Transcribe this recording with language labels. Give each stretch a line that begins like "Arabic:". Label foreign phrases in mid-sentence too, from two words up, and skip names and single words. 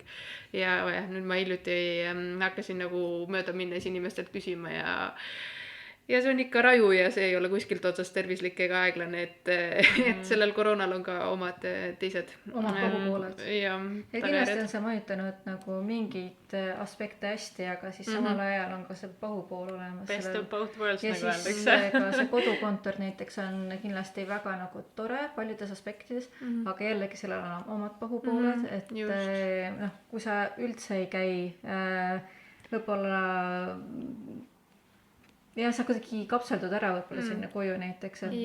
Estonian: Ja nüüd ma hiljuti hakkasin nagu mööda minnes inimestelt küsima ja see on ikka raju ja see ei ole kuskilt otsast tervislik ega aeglane, et sellel koroonal on ka omad teised. Omad kohupooled. Ja kindlasti on see mõjutanud nagu mingeid aspekte hästi, aga siis samal ajal on ka see pahupool olemas.
English: Best of both worlds
Estonian: ja nagu siis öeldakse. ka see kodukontor näiteks on kindlasti väga nagu tore paljudes aspektides, aga jällegi sellel on omad pahupooled, et kui sa üldse ei käi võib-olla ja sa kuidagi kapseldud ära võib-olla sinna koju näiteks, et